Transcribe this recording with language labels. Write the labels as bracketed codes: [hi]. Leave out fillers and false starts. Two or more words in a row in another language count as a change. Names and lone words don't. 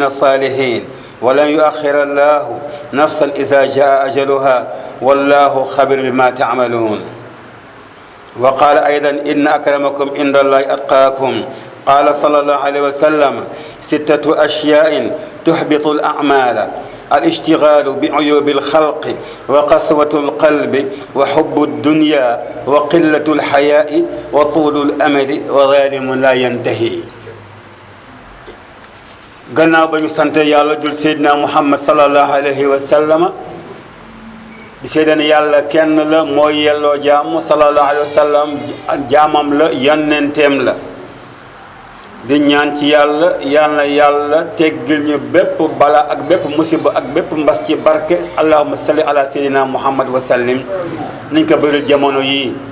[ar] الصالحين ولن يؤخر الله نفسا إذا جاء أجلها والله خبير بما تعملون وقال أيضا إن أكرمكم عند الله أتقاكم قال صلى الله عليه وسلم 6 أشياء تحبط الأعمال الاشتغال بعيوب الخلق وقسوة القلب وحب الدنيا وقلة الحياء وطول الأمل وظالم لا ينتهي [wo] gannaaw ba ñu sant yàlla jul seydina muhammad [ar] صلى الله عليه وسلم [wo] di seedane yàlla kenn la mooy yelloo jaam [ar] صلى الله عليه وسلم [wo] jaamam la yonenteem la di ñaan ci yàlla yàlla teggil ñu bépp bala ak bépp musiba ak bépp mbas ci barke [ar] اللهم صل على سيدنا محمد وسلم [wo] nañ ko bëril jamono yii